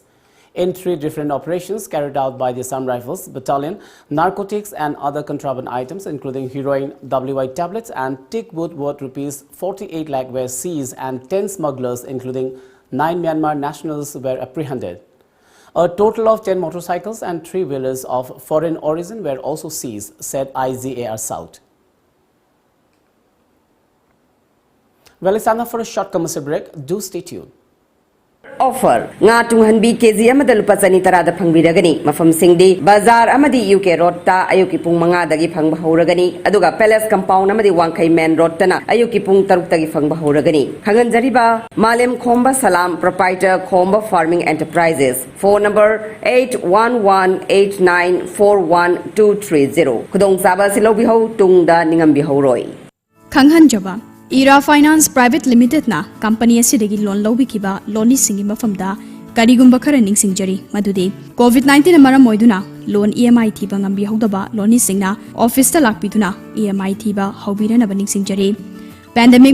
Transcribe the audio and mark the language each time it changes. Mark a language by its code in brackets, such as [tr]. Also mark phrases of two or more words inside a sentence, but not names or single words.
[en] In 3 different operations carried out by the Assam Rifles Battalion, narcotics and other contraband items including heroin, WI tablets and teak wood worth rupees 48 lakh were seized and 10 smugglers including 9 Myanmar nationals were apprehended. A total of 10 motorcycles and 3-wheelers of foreign origin were also seized, said IGAR South. Well, it's time for a short commercial break. Do stay tuned. [mni] Offer nga tunghanbi kg amada lupa chani tarada phangbiragani mafam singdi bazar amadi UK road ta ayuki pung manga dagi phangba horagani aduga [en] palace compound [mni] amadi wangkhai [en] main road [mni] tana ayuki pung taruk tagi phangba horagani khangan jariba malem khomba salam proprietor khomba [en] farming enterprises phone number [mni] 8118941230 khudong saba silobi ho tungda ningambi horoi khanghan jaba Era Finance Private Limited na company asidagi loan lawbikiba loan singi mafamda karigumba khara ningsingjari madudi COVID-19 maram moiduna loan EMI thiba ngambi hodaba loan singna office ta lakpiduna EMI thiba hobirana baningsingjari pandemic